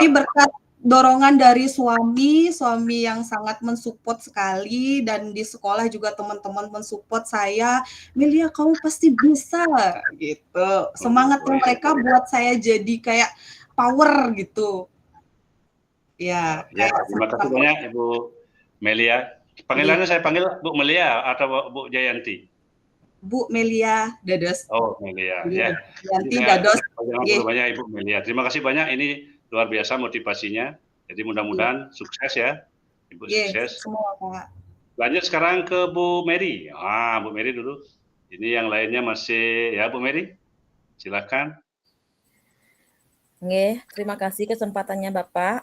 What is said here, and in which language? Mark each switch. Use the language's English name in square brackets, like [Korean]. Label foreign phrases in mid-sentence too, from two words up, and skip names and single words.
[Indonesian] Niki berkat dorongan dari suami yang sangat mensupport sekali, dan di sekolah juga teman-teman mensupport saya, Melia kamu pasti bisa, gitu. Semangatnya mereka buat saya jadi kayak power gitu. Ya. Terima kasih banyak Ibu Melia. Panggilannya saya panggil Bu Melia atau Bu Jayanti? Bu Melia Dados. Oh, Melia. Ya. Jayanti Dados. Banyak Ibu Melia. Terima kasih banyak. Ini luar biasa motivasinya. Jadi mudah-mudahan sukses ya, Ibu, sukses. Semua Pak. Lanjut sekarang ke Bu Mary. Bu Mary dulu. Ini yang lainnya masih ya Bu Mary. Silakan. Nggih, terima kasih kesempatannya Bapak.